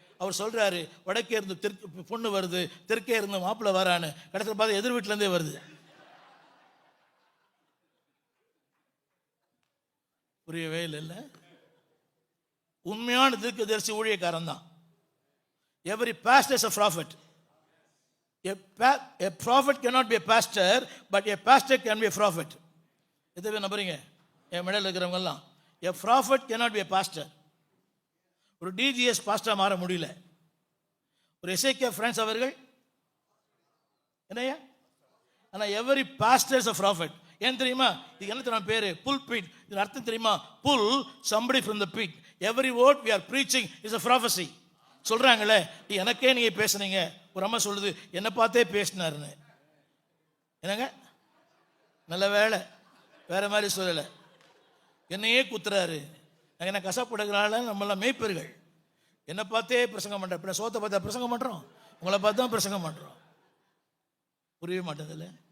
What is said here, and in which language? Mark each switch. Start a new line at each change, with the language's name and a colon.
Tamil: அவர் சொல்கிறாரு, வடக்கே இருந்து தெற்கு பொண்ணு வருது, தெற்கே இருந்து மாப்பிள்ளை வரான்னு. கடைசியில் பார்த்து எதிர் வீட்டிலேருந்தே வருது. புரியவே இல்லை. உண்மையான தீர்க்கதரிசி ஊழியக்காரன் தான்.
English: Every pastor is a prophet. A prophet cannot be a pastor, but a pastor can be a prophet.
Tamil: எதை நம்புறீங்க? என் மேடையில் இருக்கிறவங்க எல்லாம்,
English: a prophet cannot be a pastor.
Tamil: ஒரு டிஜிஎஸ் பாஸ்டர் மாற முடியல. ஒரு எஸ்ஏகே பிரான்ஸ் அவர்கள் என்னையா?
English: ஆனால் every pastor is a prophet.
Tamil: ஏன் தெரியுமா? இது என்ன தெரியுமா பேரு? புல் பீட். இது அர்த்தம் தெரியுமா?
English: Pull somebody from the pit. Every word we are preaching is a prophecy.
Tamil: சொல்றாங்களே, எனக்கே நீங்க பேசுனீங்க. ஒரு அம்மா சொல்லுது, என்னை பார்த்தே பேசினாருன்னு. என்னங்க, நல்ல வேலை, வேற மாதிரி சொல்லலை. என்னையே குத்துறாரு. என்ன கசப்படுறதுனால நம்மளாம் மேய்ப்பர்கள். என்னை பார்த்தே பிரசங்கம் பண்ணுறேன். இப்போ சோத்தை பார்த்தா பிரசங்கம் பண்ணுறோம், உங்களை பார்த்து தான் பிரசங்கம் பண்ணுறோம். புரியவே மாட்டேதில்ல.